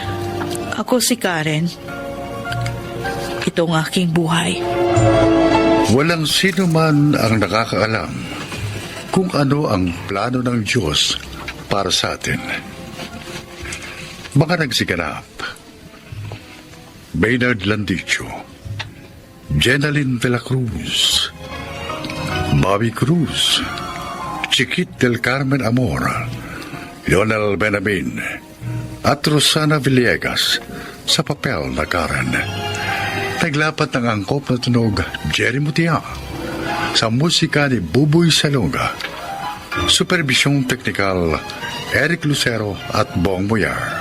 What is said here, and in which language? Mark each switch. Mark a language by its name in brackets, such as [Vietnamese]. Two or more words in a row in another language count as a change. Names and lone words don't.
[Filipino] Ako si Karen. Ito itong aking buhay. Walang sino man ang nakakaalam kung ano ang plano ng Diyos para sa atin. Mga nagsiganap: Maynard Landicho, Jenaline de la Cruz, Bobby Cruz, Chiquit del Carmen Amor, Lionel Benamin, at Rosana Villegas sa papel na Karen. Naglapat ng angkop na tunog Jerry Mutia sa musika ni Buboy Salonga. Supervisyong teknikal Eric Lucero at Bong Moyar.